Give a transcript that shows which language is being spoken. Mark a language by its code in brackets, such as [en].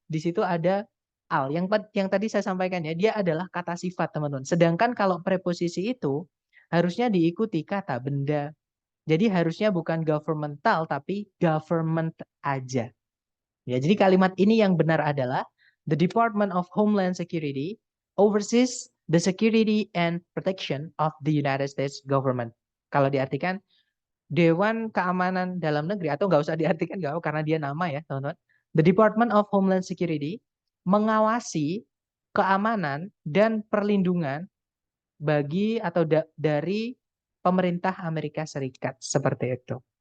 [id] Di situ ada al. Yang tadi saya sampaikan ya, dia adalah kata sifat, teman-teman. Sedangkan kalau preposisi itu harusnya diikuti kata benda. Jadi harusnya bukan governmental tapi government aja. Ya, jadi kalimat ini yang benar adalah the Department of Homeland Security [en] oversees the security and protection of the United States government. [id] Kalau diartikan Dewan Keamanan Dalam Negeri, atau nggak usah diartikan nggak apa, karena dia nama ya teman-teman. The Department of Homeland Security mengawasi keamanan dan perlindungan bagi atau dari pemerintah Amerika Serikat, seperti itu.